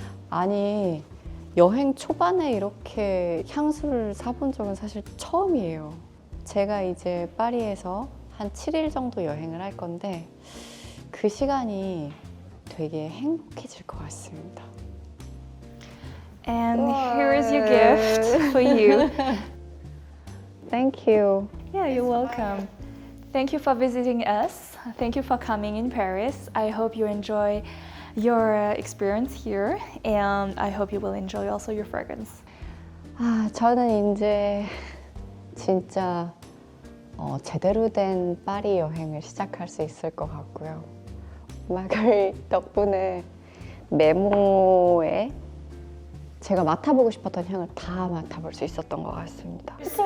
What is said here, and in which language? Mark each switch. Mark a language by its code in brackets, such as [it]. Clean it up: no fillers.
[ko] 아니, 여행 초반에 이렇게 향수를 사본 적은 사실 처음이에요. 제가 이제 파리에서 한 7일 정도 여행을 할 건데 그 시간이 되게 행복해질 것 같습니다. [en] And here is your gift for you. Thank you. Yeah, you're welcome. Thank you for visiting us. Thank you for coming in Paris. I hope you enjoy your experience here, and I hope you will enjoy also your fragrance. [ko] 아, 저는 이제 진짜 제대로 된 파리 여행을 시작할 수 있을 것 같고요. 마가리 덕분에 메모에 제가 맡아보고 싶었던 향을 다 맡아볼 수 있었던 것 같습니다.